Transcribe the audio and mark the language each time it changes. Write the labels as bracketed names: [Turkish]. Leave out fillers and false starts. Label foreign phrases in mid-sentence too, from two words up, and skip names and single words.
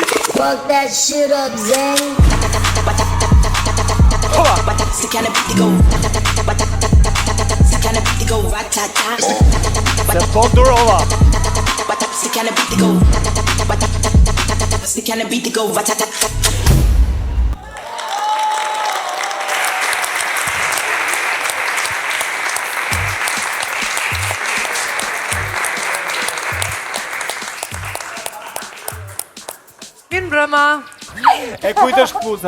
[English] Fuck that shit up, Zane. Stick on the beat to go. Stick on the beat to go. Rat-tat-tat. Stick on the beat to go. Stick on the beat to go. Rat-tat-tat. [Albanian] Mirë mbrëma. E kujt është kpuza?